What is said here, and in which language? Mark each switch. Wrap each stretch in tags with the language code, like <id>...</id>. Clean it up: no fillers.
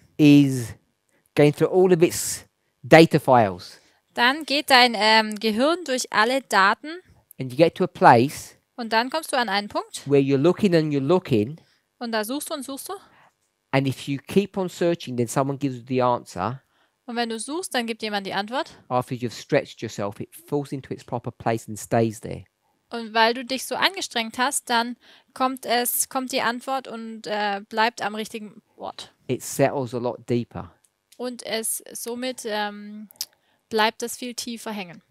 <en>is going through all of its data files.</en> <de>dann geht dein Gehirn durch alle Daten</de> <en>And you get to a place</en> <de>und dann kommst du an einen Punkt</de> <en>where you're looking and you're looking.</en> <de>und da suchst du und suchst du.</de> <en>And if you keep on searching, then someone gives you the answer.</en> <de>Und wenn du suchst, dann gibt jemand die Antwort.</de> <en>After you've stretched yourself, it falls into its proper place and stays there.</en> <de>Und weil du dich so angestrengt hast, dann kommt die Antwort und bleibt am richtigen Ort.</de> <en>It settles a lot deeper.</en> <de>Und somit bleibt es viel tiefer hängen.</de>